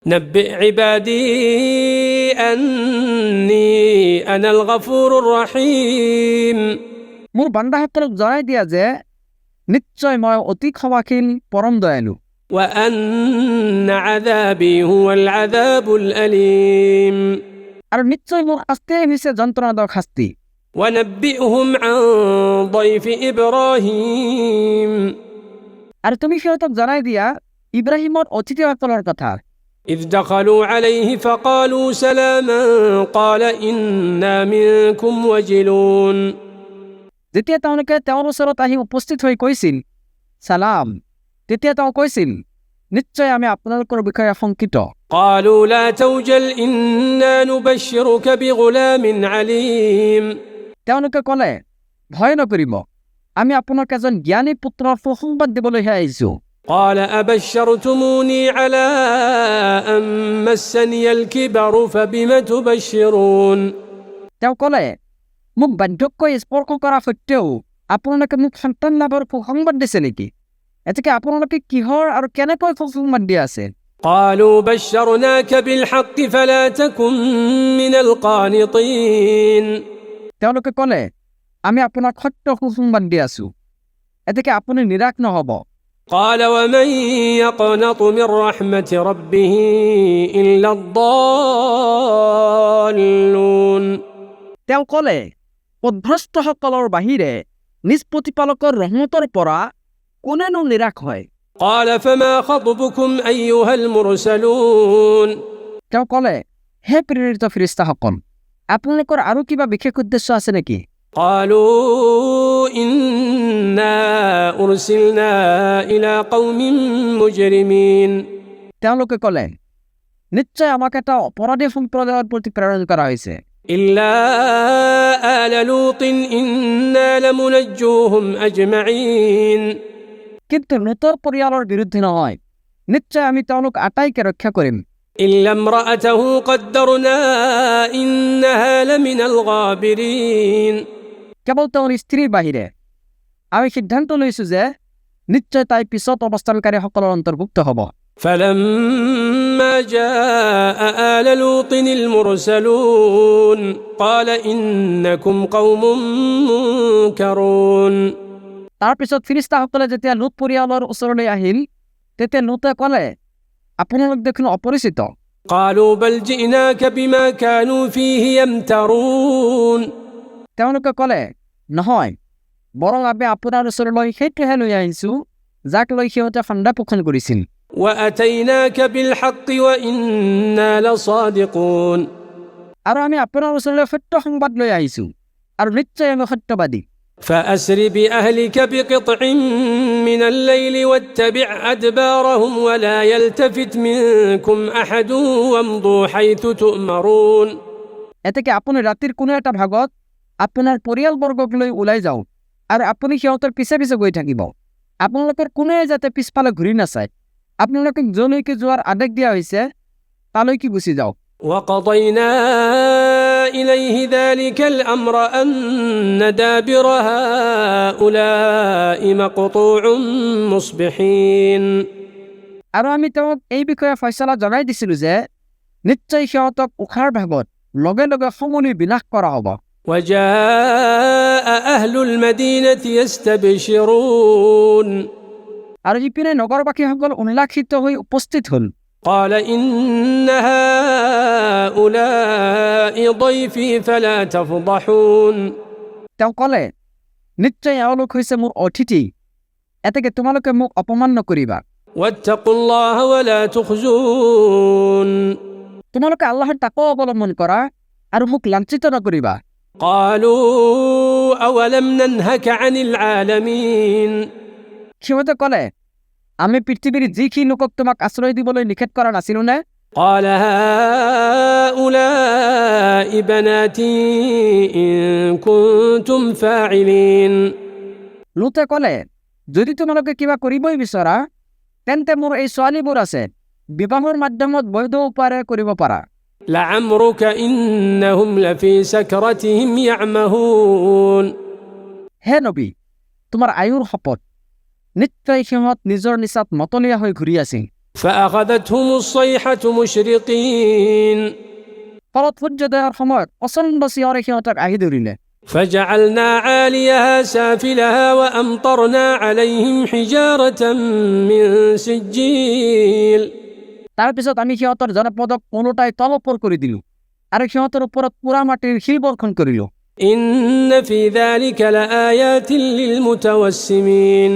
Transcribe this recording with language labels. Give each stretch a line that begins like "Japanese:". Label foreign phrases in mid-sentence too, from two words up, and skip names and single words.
Arabic: نبئ عبادي أني أنا الغفور الرحيم
Assamese: মোৰ বান্দাসকলক জনাই দিয়া যে নিশ্চয় মই অতি ক্ষমাশীল পৰম দয়ালু
Arabic: وأن عذابي هو العذاب الأليم
Assamese: আৰু নিশ্চয় মোৰ শাস্তিয়ে হৈছে যন্ত্ৰণাদায়ক শাস্তি
Arabic: ونبئهم عن ضيف إبراهيم
Assamese: আৰু তুমি সিহঁতক জনাই দিয়া ইব্ৰাহিমৰ অতিথিসকলৰ কথা
Arabic: إذ دخلوا عليه فقالوا سلاما قال إنا منكم وجلون
Assamese: যেতিয়া তেওঁলোকে তেওঁৰ ওচৰত আহি উপস্থিত হৈ কৈছিল সালাম তেতিয়া তেওঁ কৈছিল নিশ্চয় আমি আপোনালোকৰ বিষয়ে শংকিত
Arabic: قالوا لا توجل إنا نبشرك بغلام عليم
Assamese: তেওঁলোকে ক'লে ভয় নকৰিব আমি আপোনাক এজন জ্ঞানী পুত্ৰৰ সুসংবাদ দিবলৈহে আহিছোঁ
Arabic: قال أبشرتموني على أن مسني الكبر فبم تبشرون
Assamese: তেওঁ ক'লে মোক বাৰ্ধক্যই স্পৰ্শ কৰা সত্ত্বেও আপোনালোকে মোক সন্তান লাভৰ সুসংবাদ দিছে নেকি এতেকে আপোনালোকে কিহৰ আৰু কেনেকৈ সুসংবাদ দি আছে
Arabic: قالوا بشرناك بالحق فلا تكن من القانطين
Assamese: তেওঁলোকে ক'লে আমি আপোনাক সত্য সুসংবাদ দি আছো এতেকে আপুনি নিৰাশ নহব
Arabic: قال ومن يقنط من رحمة ربه إلا الضالون
Assamese: তেওঁ ক'লে পথভ্ৰষ্টসকলৰ বাহিৰে নিজ প্ৰতিপালকৰ ৰহমতৰ পৰা কোনেনো নিৰাশ হয়
Arabic: قال فما خطبكم أيها المرسلون
Assamese: তেওঁ ক'লে হে প্ৰেৰিত ফেৰেশতাসকল আপোনালোকৰ আৰু কিবা বিশেষ উদ্দেশ্য আছে নেকি
Arabic: قالوا إنا أرسلنا إلى قوم مجرمين
Assamese: তেওঁলোকে ক'লে নিশ্চয় আমাক এটা অপৰাধী সম্প্ৰদায়ৰ প্ৰতি প্ৰেৰণ কৰা হৈছে
Arabic: إلا آل لوط إنا لمنجوهم أجمعين
Assamese: কিন্তু লুতৰ পৰিয়ালৰ বিৰুদ্ধে নহয় নিশ্চয় আমি তেওঁলোক আটাইকে ৰক্ষা কৰিম
Arabic: إلا امرأته قدرنا إنها لمن الغابرين
Assamese: কেৱল তেওঁৰ স্ত্ৰীৰ বাহিৰে আমি সিদ্ধান্ত লৈছো যে নিশ্চয় তাই পিছত অৱস্থানকাৰীসকলৰ অন্তৰ্ভুক্ত হ'ব
Arabic: فلما جاء آل لوط المرسلون قال إنكم قوم منكرون
Assamese: তাৰ পিছত ফিৰিস্তাসকলে যেতিয়া লুত পৰিয়ালৰ ওচৰলৈ আহিল তেতিয়া লুতে ক'লে আপোনালোক দেখোন অপৰিচিত
Arabic: قالوا بل جئناك بما كانوا فيه يمترون
Assamese: তেওঁলোকে ক'লে নহয় বৰং আমি আপোনাৰ ওচৰলৈ সেইটোহে লৈ আহিছোঁ যাক লৈ সিহঁতে ফান্দা পোষণ কৰিছিল
Arabic: وأتيناك بالحق وإنا لصادقون
Assamese: আৰু আমি আপোনাৰ ওচৰলৈ সত্য সংবাদ লৈ আহিছোঁ আৰু নিশ্চয় আমি সত্যবাদী
Arabic: فأسر بأهلك بقطع من الليل واتبع أدبارهم ولا يلتفت منكم أحد وامضوا حيث تؤمرون
Assamese: এতেকে আপুনি ৰাতিৰ কোনো এটা ভাগত আপোনাৰ পৰিয়ালবৰ্গক লৈ ওলাই যাওক আৰু আপুনি সিহঁতৰ পিছে পিছে গৈ থাকিব আপোনালোকৰ কোনোৱে যাতে পিছফালে ঘূৰি নাচায় আপোনালোকক যলৈকে যোৱাৰ আদেশ দিয়া হৈছে তালৈকে গুচি যাওক
Arabic: وقضينا إليه ذلك الأمر أن دابر هؤلاء مقطوع مصبحين
Assamese: আৰু আমি তেওঁক এই বিষয়ে ফয়ছলা জনাই দিছিলোঁ যে নিশ্চয় সিহঁতক উখাৰ ভাগত লগে লগে সমূলি বিনাশ কৰা হ'ব
Arabic: وجاء أهل المدينة يستبشرون
Assamese: আৰু ইপিনে নগৰবাসীসকল উল্লাসিত হৈ উপস্থিত হ'ল
Arabic: قال إن هؤلاء ضيفي فلا تفضحون
Assamese: তেওঁ ক'লে নিশ্চয় এওঁলোক হৈছে মোৰ অতিথি এতেকে তোমালোকে মোক অপমান নকৰিবা
Arabic: واتقوا الله ولا تخزون
Assamese: তোমালোকে আল্লাহৰ তাকৱা অৱলম্বন কৰা আৰু মোক লাঞ্ছিত নকৰিবা
Arabic: قالوا أولم ننهك عن العالمين
Assamese: সিহঁতে ক'লে আমি পৃথিৱীৰ যিখিনি লোকক তোমাক আশ্ৰয় দিবলৈ নিষেধ কৰা নাছিলোঁ নে
Arabic: قال هؤلاء بناتي إن كنتم فاعلين
Assamese: লুতে ক'লে যদি তোমালোকে কিবা কৰিবই বিচৰা তেন্তে মোৰ এই ছোৱালীবোৰ আছে বিবাহৰ মাধ্যমত বৈধ উপায়েৰে কৰিব পাৰা
Arabic: لعمرك إنهم لفي سكرتهم يعمهون
Assamese: হে নবী তোমাৰ আয়ুৰ শপত নিশ্চয় সিহঁত নিজৰ নিচাত মতলীয়া হৈ ঘূৰি আছিল
Arabic: فأخذتهم الصيحة مشرقين
Assamese: ফলত সূৰ্য দেহৰ সময়ত প্ৰচণ্ড চিঞৰে সিহঁতক আহি ধৰিলে।
Arabic: فجعلنا عاليها سافلها وأمطرنا عليهم حجارة من سجيل
Assamese: তাৰপিছত আমি সিহঁতৰ জনপদক কোনোটাই তলপৰ কৰি দিলো আৰু সিহঁতৰ ওপৰত পুৰা মাটিৰ শিল বৰ্ষণ কৰিলো।
Arabic: إن في ذلك لآيات للمتوسمين